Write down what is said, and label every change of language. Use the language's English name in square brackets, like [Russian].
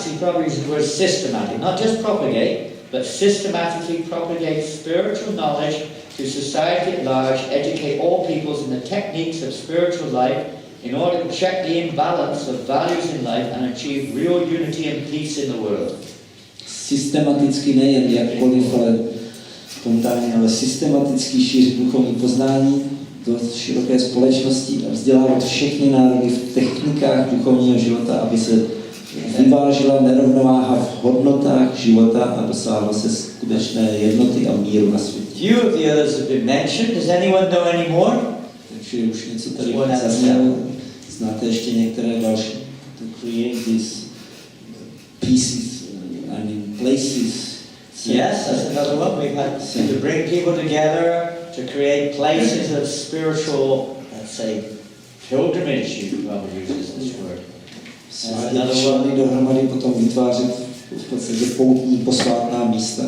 [English] He probably uses the word systematic. Not just propagate, but systematically propagate spiritual knowledge to society at large, educate all peoples in the techniques of spiritual life in order to check the imbalance of values in life and achieve real unity and peace in the world. [Czech] Systematicky nejen jakkoliv, ale spontánně, ale systematicky šířit duchovní poznání do široké společnosti a vzdělávat všechny národy v technikách duchovního života, aby se vyvážila nerovnováha v hodnotách života a dosáhlo se skutečné jednoty a míru na světě. [English] Few of the others have been mentioned. Does anyone know any more? [Czech] Takže už něco tady zaznělo. Znáte ještě některé další? [English] To create these pieces and places. Yes, that's another one. We've had to bring people together to create places of spiritual, let's say, pilgrimage. You could probably use this word. [Czech] Svádět členy dohromady, potom vytvářet v podstatě poutní posvátná místa.